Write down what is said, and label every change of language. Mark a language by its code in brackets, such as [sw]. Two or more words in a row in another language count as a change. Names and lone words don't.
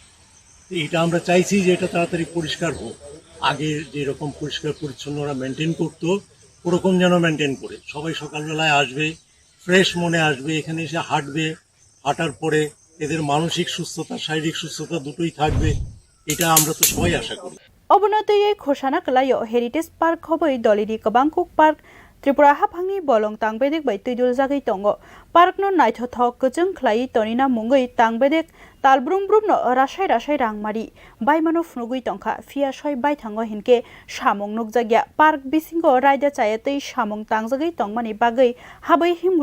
[bn] এটা আমরা চাইছি যে এটা তাড়াতাড়ি পরিষ্কার হোক আগে যেরকম পরিষ্কার পরিচ্ছন্নরা মেনটেন করতো ওরকম যেন মেনটেন করে সবাই সকালবেলায় আসবে ফ্রেশ মনে আসবে এখানে এসে হাঁটবে হাঁটার পরে এদের মানসিক সুস্থতা শারীরিক সুস্থতা দুটোই থাকবে এটা আমরা তো সবাই আশা করি [trp] অবনতয়ে ঘোষণা কলায় [en] heritage park [trp] হবই দলিনি কবাংকুক পার্ক Tripura haphangni bolong tangbedek bai tuidul jagai tongo park no naithothok kuchung khlai tonina mungoi tangbedek talbrum brum no rasai rangmari baimano phunugui tongkha fia soi bai thango hinke samung nukjagya park bisingo raida chayatei samung tangjagai tongmani bagai habai